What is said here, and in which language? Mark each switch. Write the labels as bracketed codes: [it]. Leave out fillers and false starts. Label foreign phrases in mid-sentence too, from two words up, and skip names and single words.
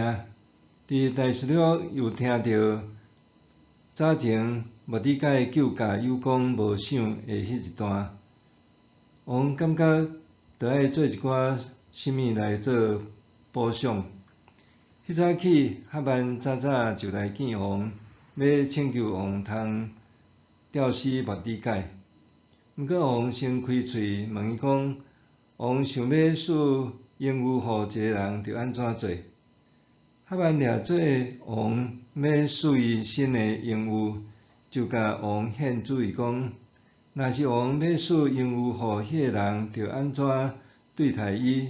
[nan] 伫大事录又听到早前末底改救驾有功无赏的迄一段，王感觉着爱做一寡什么来做补偿。迄早起，哈曼早早就来见王，要请求王通吊死末底改。毋过王先开喙问伊讲，王想要使应予互一个人，着安怎做？哈曼掠做王要使伊新的应予，就甲王献主意讲，若是王要使应予互迄个人，着安怎对待伊？